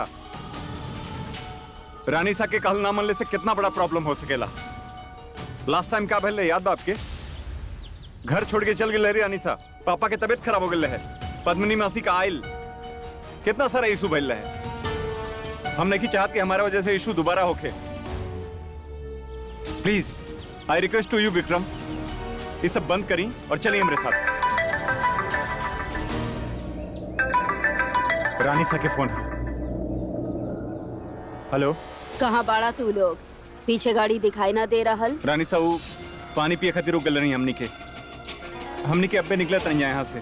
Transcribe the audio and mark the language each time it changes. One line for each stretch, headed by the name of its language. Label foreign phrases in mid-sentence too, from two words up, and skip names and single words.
Bhojpuri: रानी सा के कहल ना मनले से कितना बड़ा प्रॉब्लम हो सकेला।
English: last time
Bhojpuri: का भले याद बा आपके? घर छोड़ के चल गए रानी सा, पापा के तबीयत खराब हो गई है, पद्मिनी मासी का आयल, कितना सारा इशू भइल है। हम नहीं चाहत कि हमारे वजह से इशू दोबारा होके।
English: please I request to you
Bhojpuri: विक्रम, ये सब बंद करी और चलिए मेरे साथ। रानी सा के फोन है। हेलो, कहाँ बाड़ा तू लोग? पीछे गाड़ी दिखाई ना दे रहल। रानी सा वो पानी पिए खातिर रुक गल रही हमनी के अब्बे निकले तन यहाँ से।